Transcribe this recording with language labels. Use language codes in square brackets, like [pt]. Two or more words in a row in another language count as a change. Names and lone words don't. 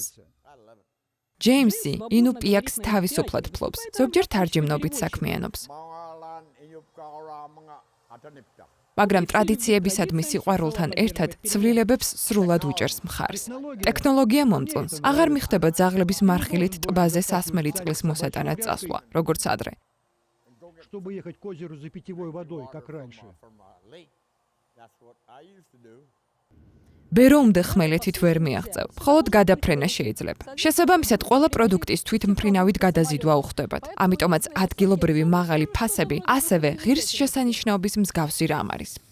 [ka] ჯეიმსი ინუპიაკს თავისუფლად ფლობს, ზოგჯერ თარჯიმნობით საქმიანობს. მაგრამ ტრადიციებისადმი სიყვარულთან ერთად ცვლილებებს სრულად უჭერს მხარს. ტექნოლოგია მომწონს. აღარ მიხდება ძაღლების მარხილით ტბაზე სასმელი წყლის მოსატანად წასვლა, როგორც ადრე. [ru] Чтобы ехать к озеру за питьевой водой, как раньше. [ka] ბეროუმდე ხმელეთით ვერ მიაღწევ, მხოლოდ გადაფრენა შეიძლება. შესაბამისად, ყველა პროდუქტის თვითმფრინავით გადაზიდვა უხდებათ. ამიტომაც ადგილობრივი მაღალი ფასები ასევე ღირსშესანიშნაობის მსგავსი რამ არის.